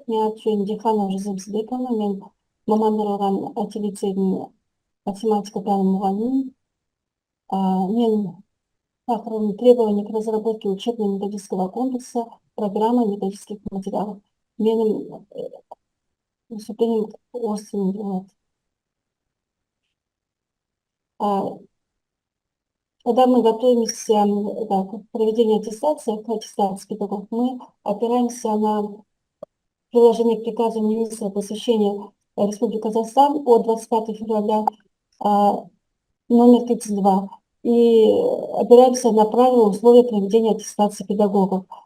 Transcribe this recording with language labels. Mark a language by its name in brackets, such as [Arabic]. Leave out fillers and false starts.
[Kazakh] Мен аты-жөнім Диханова Жизель, мен мамандырылған IT лицейдің математика пәні мұғалімімін. Мен тақырыбым [Russian] требования к разработке учебно-методического комплекса, программы методических материалов. [Kazakh] Менің выступлением орыс тілінде болады. [Russian] Когда мы готовимся к проведению аттестации, к аттестации педагогов, мы опираемся на приложение к приказу министра посвящения Республики Казахстан от 25 февраля номер 32 и опираемся на правила условия проведения аттестации педагогов.